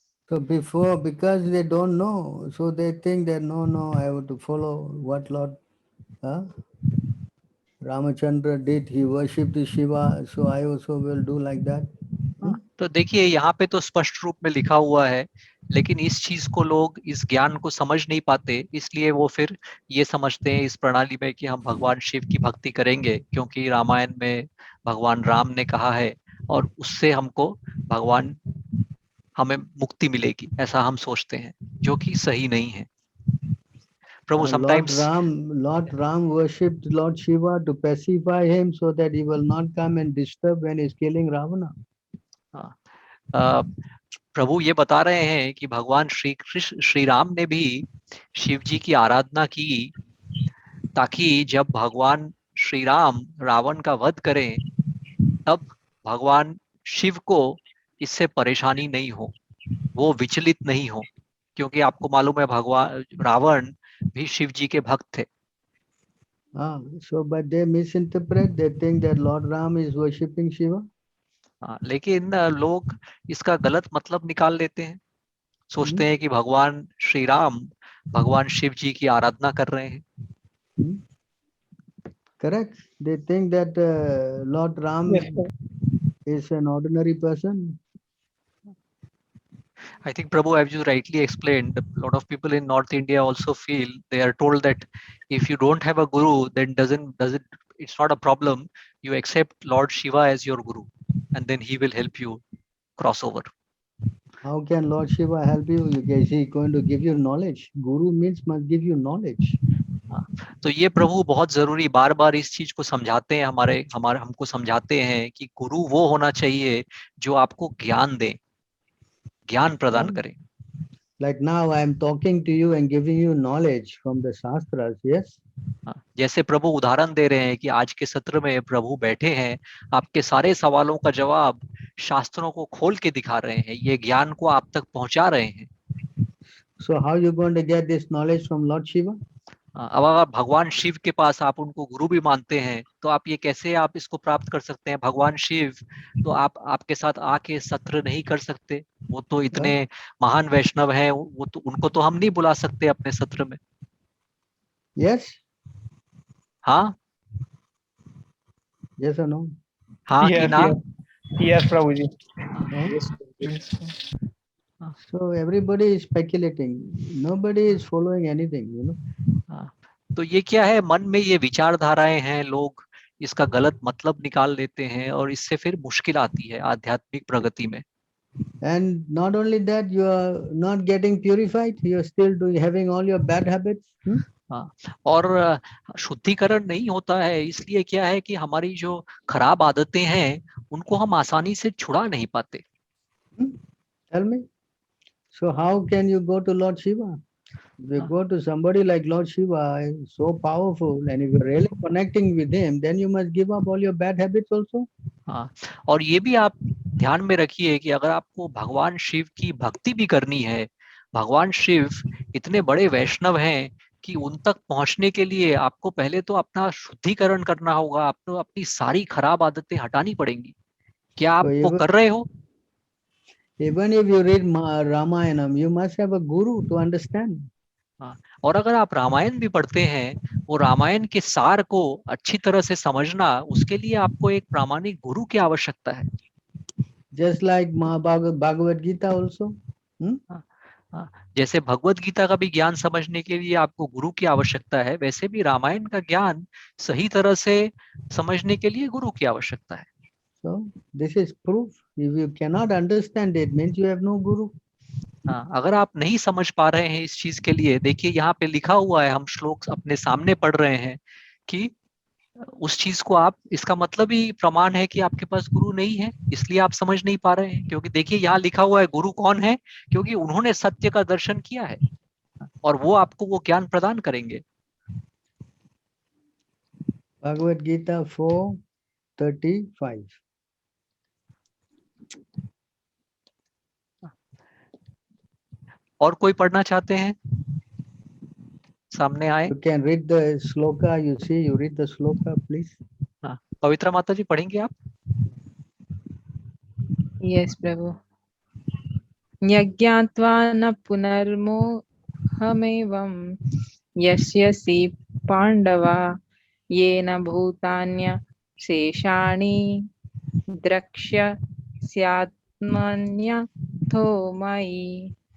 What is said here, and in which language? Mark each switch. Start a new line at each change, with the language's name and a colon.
English: So before, because they don't know, so they think that no, I have to follow what Lord Ramachandra did. He worshipped Shiva, so I also will do like that.
Hindi: तो देखिए यहाँ पे तो स्पष्ट रूप में लिखा हुआ है, लेकिन इस चीज को लोग इस ज्ञान को समझ नहीं पाते, इसलिए वो फिर ये समझते हैं इस प्रणाली में कि हम भगवान शिव की भक्ति करेंगे क्योंकि रामायण में भगवान राम ने कहा है और उससे हमको भगवान हमें मुक्ति मिलेगी, ऐसा हम सोचते हैं, जो कि सही नहीं है। प्रभु
English: sometimes Lord Ram worshipped Lord Shiva to pacify him so that he will not come and disturb when he is killing Ravana.
Hindi: प्रभु ये बता रहे हैं कि भगवान श्री राम ने भी शिव जी की आराधना की ताकि जब भगवान श्री राम रावण का वध करें तब भगवान शिव को इससे परेशानी नहीं हो, वो विचलित नहीं हो, क्योंकि आपको मालूम है भगवान रावण भी शिव जी के भक्त थे।
English: So but they misinterpret, they think that Lord Ram is worshipping Shiva.
Hindi: लेकिन लोग इसका गलत मतलब निकाल लेते हैं, सोचते हैं कि भगवान श्री राम भगवान शिव जी की आराधना कर रहे हैं।
English: Correct. They think that Lord Ram is an ordinary person. I think Prabhu, as you rightly explained, a lot of people in North India also feel, they are told that if you don't have a guru, then it's not a problem. You accept Lord Shiva as your guru, and then he will help you cross over. How can Lord Shiva help you? Is he going to give you knowledge? Guru means must give you knowledge.
Hindi: तो ये प्रभु बहुत जरूरी बार बार इस चीज को समझाते हैं, हमको समझाते हैं कि गुरु वो होना चाहिए जो आपको ज्ञान दे, ज्ञान प्रदान करे।
English: Like now I am talking to you and giving you knowledge from the Shastras, yes?
Hindi: जैसे प्रभु उदाहरण दे रहे हैं कि आज के सत्र में प्रभु बैठे हैं, आपके सारे सवालों का जवाब शास्त्रों को खोल के दिखा रहे हैं, ये ज्ञान को आप तक पहुंचा रहे हैं।
English: So how you going to get this knowledge from Lord Shiva?
Hindi: अब अगर भगवान शिव के पास आप उनको गुरु भी मानते हैं तो आप ये कैसे आप इसको प्राप्त कर सकते हैं? भगवान शिव तो आपके साथ आके सत्र नहीं कर सकते, वो तो इतने महान वैष्णव हैं, वो तो उनको तो हम नहीं बुला सकते अपने सत्र में।
English: Yes.
Hindi: हाँ,
English: yes or no?
Hindi: हाँ कि ना?
English: Yes, Prabhuji. So everybody is speculating. Nobody is following anything, you know.
Hindi: तो ये क्या है, मन में ये विचारधाराएं हैं, लोग इसका गलत मतलब निकाल लेते हैं और इससे फिर मुश्किल आती है आध्यात्मिक प्रगति में।
English: And not only that, you are not getting purified. You are still having all your bad habits.
Hindi: और शुद्धिकरण नहीं होता है, इसलिए क्या है कि हमारी जो खराब आदतें हैं उनको हम आसानी से छुड़ा नहीं पाते।
English: Tell me. So how can you go to Lord Shiva? If you go to somebody like Lord Shiva, is so powerful, and if you're really connecting with him, then you must give up all your bad habits also.
Hindi: हाँ, और ये भी आप ध्यान में रखिए कि अगर आपको भगवान शिव की भक्ति भी करनी है, भगवान शिव इतने बड़े वैष्णव हैं कि उन तक पहुंचने के लिए आपको पहले तो अपना शुद्धिकरण करना होगा, आपको अपनी सारी खराब आदतें हटानी पड़ेंगी। क्या आप वो कर रहे हो?
English: Even if you read Ramayanam, you must have a guru to understand.
Hindi: हाँ, और अगर आप रामायण भी पढ़ते हैं, वो रामायण के सार को अच्छी तरह से समझना, उसके लिए आपको एक प्रामाणिक गुरु की आवश्यकता है।
English: Just like Bhagavad Gita also.
Hindi: हाँ, जैसे भगवत गीता का भी ज्ञान समझने के लिए आपको गुरु की आवश्यकता है, वैसे भी रामायण का ज्ञान सही तरह से समझने के लिए गुरु की आवश्यकता है।
English: So this is proof. If you cannot understand it, means you have no guru.
Hindi: हाँ, अगर आप नहीं समझ पा रहे हैं इस चीज के लिए, देखिए यहाँ पे लिखा हुआ है, हम श्लोक अपने सामने पढ़ रहे हैं कि उस चीज को आप, इसका मतलब ही प्रमाण है कि आपके पास गुरु नहीं है, इसलिए आप समझ नहीं पा रहे हैं। क्योंकि देखिए यहाँ लिखा हुआ है गुरु कौन है, क्योंकि उन्होंने सत्य का दर्शन किया है और वो आपको वो ज्ञान प्रदान करेंगे।
English: Bhagavad Gita 4:35.
Hindi: और कोई पढ़ना चाहते हैं? सामने आए।
English: You can read the sloka. You see, you read the sloka, please.
Hindi: हाँ, पवित्रा माता जी पढ़ेंगे आप?
English: Yes, Prabhu.
Sanskrit: यज्ञात्वा न पुनर्मोहमेवं यस्यसि पांडवा येन भूतान्य शेषाणि द्रक्ष्यस्यात्मन्यथो मयि।